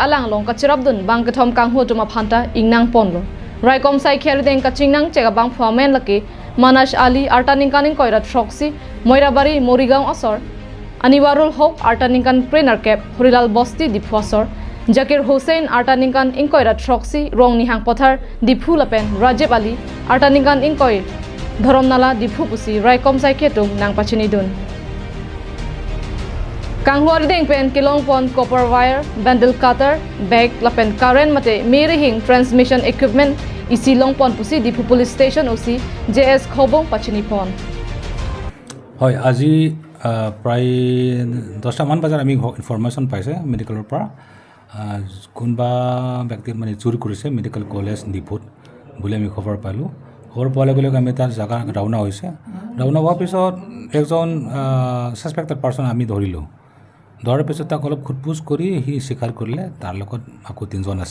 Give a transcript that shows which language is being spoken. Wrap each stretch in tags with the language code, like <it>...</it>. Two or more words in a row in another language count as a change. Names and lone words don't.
<mjw>alang long ka chirabdun bangkethom kanghu atum aphanta ingnang ponlo Raikom saikhi arideng kachingnang chega bang phu amen laki Manas Ali artaningkaning koirat Shoksi Moirabari Morigaon Asor Aniwarul Hok artaningkan Prenar Cap Hurilal Bosti Dipu Asor Jakir Hussein artaningkan Inkoirat Shoksi Rong Nihang Pothar Dipu Lapen Rajib Ali artaningkan Inkoi Dhorom-nala Dipu Pusi Raikom saikhetung nang pachinidun Kanghu arideng pen kilong pon</mjw> <en>copper wire bundle cutter bag</en> <mjw>lapen current mate mirihing</mjw> <en>transmission equipment</en> <mjw>isi longpon pusi Dipu Police Station osi JS Khobong pachini pon</mjw> <as>হয় আজি প্রায় 10টা মান বাজার আমি ইনফরমেশন পাইছে মেডিকেলৰ পৰা কোনবা ব্যক্তি মানে চুৰি কৰিছে</as> <en>medical college</en> <as>ডিপুত বুলি আমি খবৰ পালো খবৰ পোৱাৰ লগে লগে আমি তাৰ জাগা ৰাওনা হৈছে ৰাওনা হোৱাৰ পিছত একজন</as> <en>suspected person</en> <as>আমি ধৰিলো ধৰাৰ পিছত তাক অলপ খুটপুছ কৰি হি স্বীকাৰ কৰিলে তাৰ লগত আকৌ তিনজন আছে</as>